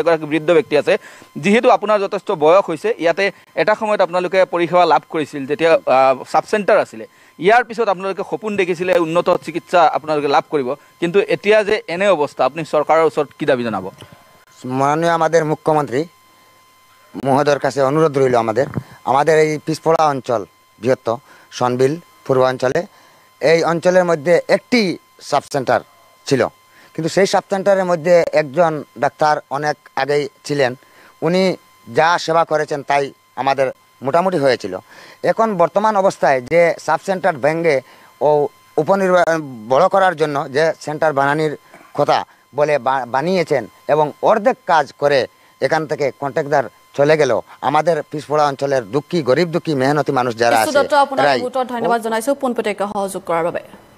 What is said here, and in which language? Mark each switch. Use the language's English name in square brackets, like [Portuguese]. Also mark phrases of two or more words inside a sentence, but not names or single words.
[Assamese] এগৰাকী বৃদ্ধ ব্যক্তি আছে, যিহেতু আপোনাৰ যথেষ্ট বয়স হৈছে, ইয়াতে এটা সময়ত আপোনালোকে পৰিষেবা লাভ কৰিছিল যেতিয়া সাব চেণ্টাৰ আছিলে। ইয়াৰ পিছত আপোনালোকে সপোন দেখিছিলে উন্নত চিকিৎসা আপোনালোকে লাভ কৰিব, কিন্তু এতিয়া যে এনে অৱস্থা, আপুনি চৰকাৰৰ ওচৰত কি দাবী জনাব? [Bangla] মাননীয় আমাদের মুখ্যমন্ত্রী মহোদয়ের কাছে অনুরোধ রইল, আমাদের এই পিছপড়া অঞ্চল বৃহত্তর সনবিল পূর্বাঞ্চলে এই অঞ্চলের মধ্যে একটি সাব সেন্টার ছিল, কিন্তু সেই সাব সেন্টারের মধ্যে একজন ডাক্তার অনেক আগেই ছিলেন। উনি যা সেবা করেছেন তাই আমাদের মোটামুটি হয়েছিল। এখন বর্তমান অবস্থায় যে সাব সেন্টার ভেঙে ও বড় করার জন্য যে সেন্টার বানানোর কথা বলে বানিয়েছেন, এবং অর্ধেক কাজ করে এখান থেকে কন্ট্রাক্টর চলে গেল। আমাদের পিছপড়া অঞ্চলের দুঃখী, গরিব দুঃখী, মেহনতি মানুষ যারা আছে, [Assamese] ধন্যবাদ জানাইছো পোনপটীয়াকৈ সহযোগ কৰাৰ বাবে।